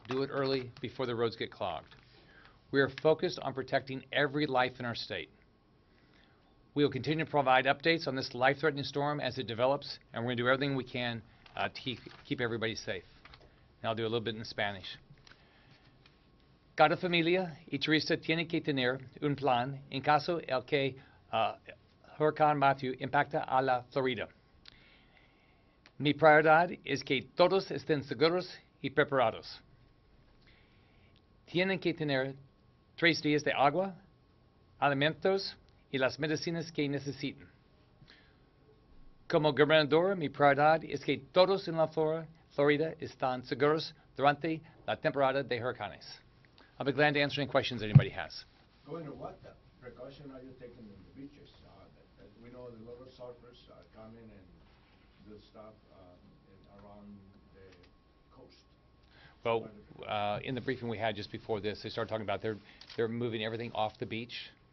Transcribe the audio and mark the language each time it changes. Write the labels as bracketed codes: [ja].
[en] Do it early before the roads get clogged. We are focused on protecting every life in our state. We will continue to provide updates on this life-threatening storm as it develops, and we're going to do everything we can to keep everybody safe. And I'll do a little bit in Spanish. [es] Cada familia y turista tiene que tener un plan en caso el que Hurricane Matthew impacta a la Florida. Mi prioridad es que todos estén seguros y preparados. Tienen que tener 3 días de agua, alimentos y las medicinas que necesiten. Como gobernador, mi prioridad es que todos en la Florida están seguros durante la temporada de huracanes. [en] I'll be glad to answer any questions anybody has. Governor, what precaution are you taking in the beaches? We know the little surfers come in and do stuff around the coast. Well, in the briefing we had just before this, they started talking about they're moving everything off the beach.